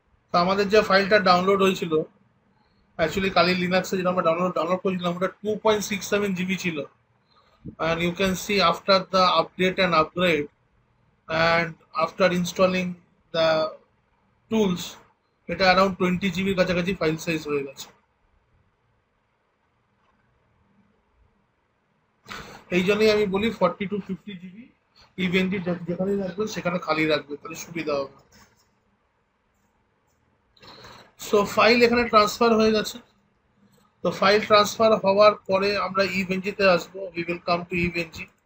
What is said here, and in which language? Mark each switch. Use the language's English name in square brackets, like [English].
[Bangla] তো আমাদের যে ফাইলটা ডাউনলোড হয়েছিল, অ্যাকচুয়ালি কালি লিনাক্সে যেটা আমরা ডাউনলোড করেছিলাম, ওটা 2.67 জিবি ছিল। [English] And you can see after the update and upgrade, and after installing the tools, [Bangla] এটা অ্যারাউন্ড 20 জিবির কাছাকাছি ফাইল সাইজ হয়ে গেছে। এই জন্যই আমি বলি 40 to 50 জিবি ইভেন্টটি যেখানে রাখবেন সেখানে খালি রাখবে, তাহলে সুবিধা হবে। সো ফাইল এখানে ট্রান্সফার হয়ে গেছে। তো ফাইল ট্রান্সফার হওয়ার পরে আমরা ইভেঞ্জিতে আসবো, [English] We will come to ইভেঞ্জি।